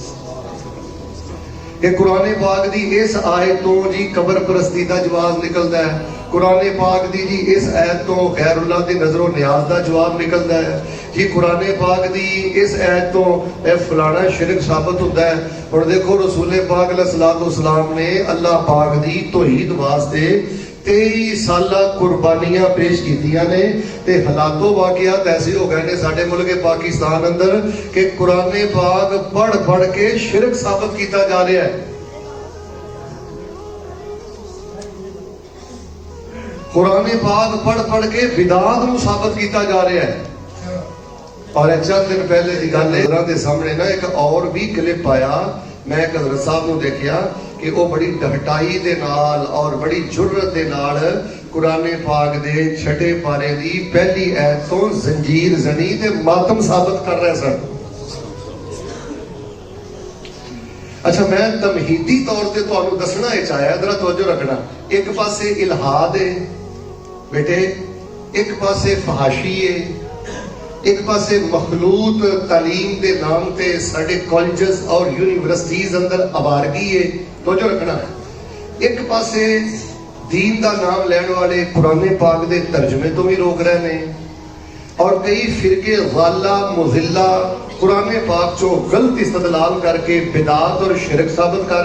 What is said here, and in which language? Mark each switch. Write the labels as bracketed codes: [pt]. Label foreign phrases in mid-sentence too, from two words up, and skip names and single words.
[ur] کہ قرآن پاک دی اس آیت تو جی قبر پرستی کا جواب نکلتا ہے، قرآن پاک دی جی اس آیت تو غیراللہ دی نذروں نیاز کا جواب نکلتا ہے جی، قرآن پاک دی اس آیت تو فلانا شرک ثابت ہوتا ہے. [pa] اور دیکھو رسول پاک علیہ السلام نے اللہ پاک دی توحید واسطے 23 سال قربانیاں پیش کیتیاں نے، تے حالاتوں واقعات ایسے ہو گئے نے ساڈے ملک پاکستان اندر کہ قرآن پاک پڑھ پڑھ کے شرک ثابت کیا جا رہا ہے. [ur] قرآن پاک پڑھ پڑھ کے بدعات نوں ثابت کیا جا رہا ہے. اور چند دن پہلے کی گل ہے، سامنے نا ایک اور بھی کلپ آیا، میں ایک حضرت صاحب کو دیکھا [pa] کہ وہ بڑی ڈہٹائی دے نال اور بڑی جرت دے نال قرآن پاک دے چھٹے پارے دی پہلی ایت تو زنجیر زنی تے ماتم ثابت کر رہے سن. اچھا میں تمہیدی طور تے تانوں دسنا اے چاہیا ذرا توجہ رکھنا. ایک پاسے الہاد ہے بیٹے, ایک پاسے فحاشی ہے, ایک پاسے مخلوط تعلیم دے نام تے ساڈے کالجز اور یونیورسٹیز اندر آوارگی ہے. توجہ رکھنا. ایک پاسے دین دا نام لین والے قرآن پاک دے ترجمے تو بھی روک رہے ہیں, اور کئی فرقے غالہ مضلہ قرآن پاک چو غلط استدلال کر کے بدعت اور شرک ثابت کر.